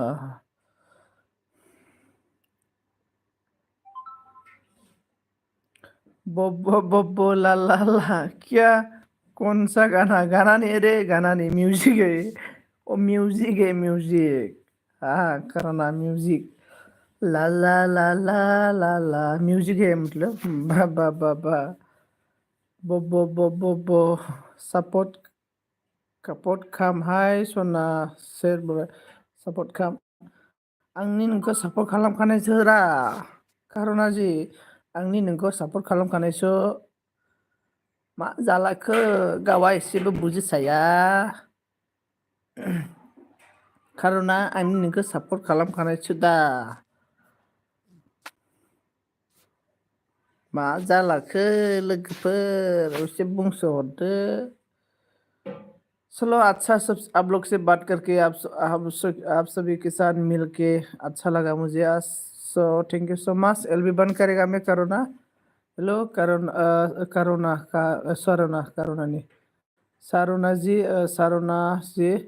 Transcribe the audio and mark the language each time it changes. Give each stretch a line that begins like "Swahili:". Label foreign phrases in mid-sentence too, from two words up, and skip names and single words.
Hindi: बो बो बो बो ला ला ला, क्या? कौन सा गाना? गाना नहीं रे, गाना नहीं, म्यूजिक है। ओ म्यूजिक है, म्यूजिक। हाँ, करना म्यूजिक। ला ला ला ला ला ला, म्यूजिक है मतलब। बा बा बा बा,
Bodo: बो बो बो बो बो, सपोर्ट सपोर्ट खाम, हाय सना सेर सपोर्ट खाम। आंनि नोंखौ सापर्ट खालामखानायसो रा करुणा जी, आंनि नोंखौ सापर्ट खालामखानायसो। मा जालाखो? गावा एसेबो बुजिसाया। करुणा, आंनि नोंखौ सापर्ट खालामखानायसो दा। मा जालाखो लोगोफोर, एसे बुंसोहरदो।
Hindi: चलो, अच्छा, सब आप लोग से बात करके, आप सभी के साथ मिलके अच्छा लगा मुझे आज।
English: so thank you so much.
Hindi: एलबी बंद करेगा मैं, करुणा। हेलो करुणा का करुणा नहीं, सारुणा जी, सारुणा जी।